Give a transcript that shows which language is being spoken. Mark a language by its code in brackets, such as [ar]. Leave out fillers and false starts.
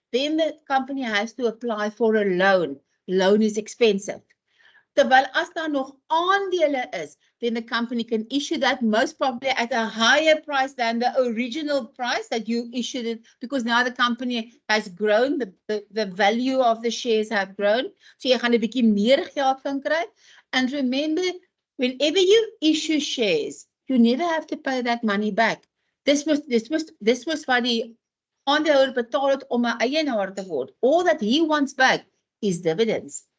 [en] Then the company has to apply for a loan. Loan is expensive. [af] Terwyl as daar nog aandele is, [en] then the company can issue that most probably at a higher price than the original price that you issued it, because now the company has grown, the value of the shares have grown. [af] So jy gaan 'n bietjie meer geld kan kry. [en] And remember, whenever you issue shares, you never have to pay that money back. [af] This was wat die aandeelhouer betaal het om 'n eienaar te word. [en] All that he wants back is dividends.